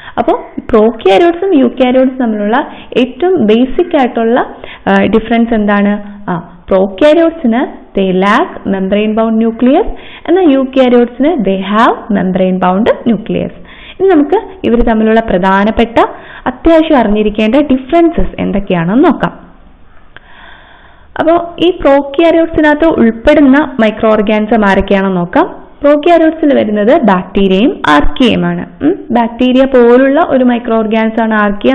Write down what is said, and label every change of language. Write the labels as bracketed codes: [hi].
[ml] അപ്പോൾ പ്രോക്യാരിയോട്സും യൂക്കാരിയോട്സും തമ്മിലുള്ള ഏറ്റവും ബേസിക് ആയിട്ടുള്ള ഡിഫറൻസ് എന്താണ്? പ്രോക്യാരിയോട്സിന് [en] they lack membrane bound nucleus [ml] എന്നാൽ യൂക്കാരിയോട്സിന് [en] they have membrane bound nucleus. [ml] ഇനി നമുക്ക് ഇവർ തമ്മിലുള്ള പ്രധാനപ്പെട്ട അത്യാവശ്യം അറിഞ്ഞിരിക്കേണ്ട ഡിഫറൻസസ് എന്തൊക്കെയാണെന്ന് നോക്കാം. അപ്പോൾ ഈ പ്രോക്യാരിയോട്സിനകത്ത് ഉൾപ്പെടുന്ന മൈക്രോ ഓർഗാനിസം ആരൊക്കെയാണെന്ന് നോക്കാം. പ്രോക്യാരിയോട്സിൽ വരുന്നത് ബാക്ടീരിയയും ആർക്കിയയുമാണ്. ബാക്ടീരിയ പോലുള്ള ഒരു മൈക്രോ ഓർഗാനിസം ആണ് ആർക്കിയ.